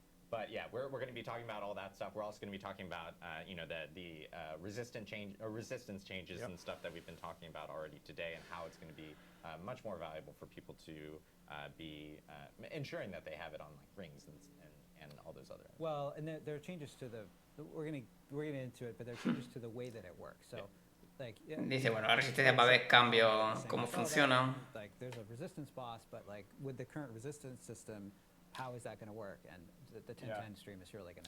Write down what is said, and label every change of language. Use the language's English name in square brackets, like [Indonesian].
[English] But yeah, we're going to be talking about all that stuff. We're also going to be talking about you know the resistance changes and stuff that we've been talking about already today, and how it's going to be much more valuable for people to be ensuring that they have it on like rings and all those other. Well, and there are changes to the we're going to get into it, but there are changes to the way that it works. So. [Spanish] Dice, bueno, la resistencia va a haber cambios, cómo funciona. [English] Like, there's a resistance boss, but like with the current resistance system, how is that going to work? And the 1010 stream is surely going to.